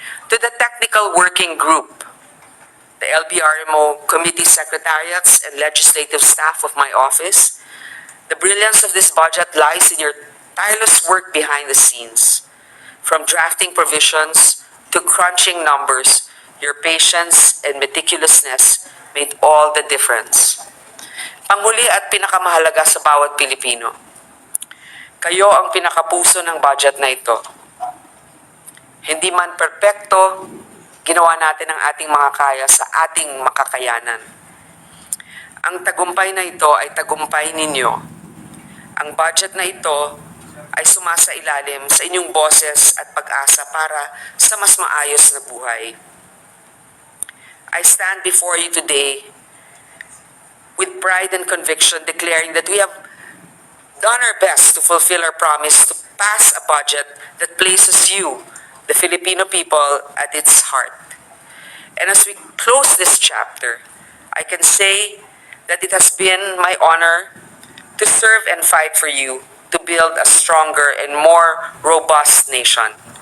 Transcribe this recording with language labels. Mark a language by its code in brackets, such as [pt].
[en] To the technical working group, the LBRMO committee secretariats and legislative staff of my office, the brilliance of this budget lies in your tireless work behind the scenes. From drafting provisions to crunching numbers, your patience and meticulousness made all the difference. [tl] Panghuli at pinakamahalaga sa bawat Pilipino, kayo ang pinakapuso ng budget na ito. Hindi man perpekto, ginawa natin ang ating mga kaya sa ating makakayanan. Ang tagumpay na ito ay tagumpay ninyo. Ang budget na ito ay sumasailalim sa inyong boses at pag-asa para sa mas maayos na buhay. [en] I stand before you today with pride and conviction, declaring that we have done our best to fulfill our promise to pass a budget that places you, the Filipino people, at its heart. And as we close this chapter, I can say that it has been my honor to serve and fight for you to build a stronger and more robust nation.